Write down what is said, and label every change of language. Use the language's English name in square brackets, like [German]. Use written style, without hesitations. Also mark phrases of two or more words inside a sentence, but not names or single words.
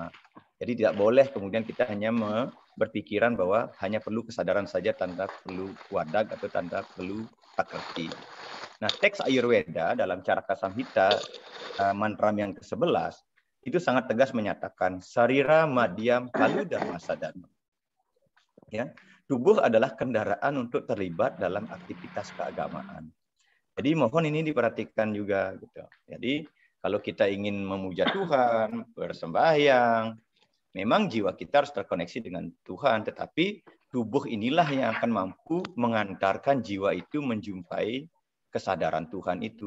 [Indonesian] Jadi tidak boleh kemudian kita hanya berpikiran bahwa hanya perlu kesadaran saja tanpa perlu wadag atau tanpa perlu prakriti. Nah, teks Ayurveda dalam Caraka Samhita mantra yang ke-11 itu sangat tegas menyatakan [Sanskrit] sarira madhyam palu dharma sadharma. [Indonesian] Ya, tubuh adalah kendaraan untuk terlibat dalam aktivitas keagamaan. Jadi mohon ini diperhatikan juga gitu. Jadi kalau kita ingin memuja Tuhan, bersembahyang, memang jiwa kita harus terkoneksi dengan Tuhan, tetapi tubuh inilah yang akan mampu mengantarkan jiwa itu menjumpai kesadaran Tuhan itu.